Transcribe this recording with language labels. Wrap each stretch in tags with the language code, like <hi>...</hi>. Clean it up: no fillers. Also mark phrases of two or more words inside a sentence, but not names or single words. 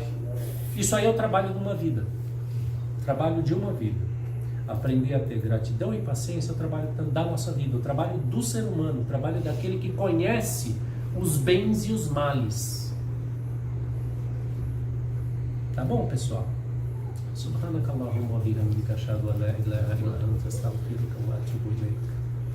<pt>Isso aí é o trabalho de uma vida. Trabalho de uma vida. Aprender a ter gratidão e paciência é o trabalho da nossa vida, o trabalho do ser humano, o trabalho daquele que conhece os bens e os males. Tá bom, pessoal?</pt> <ar>سبحانك اللهم وبحمدك أشهد أن لا إله إلا أنت أستغفرك وأتوب إليك.</ar>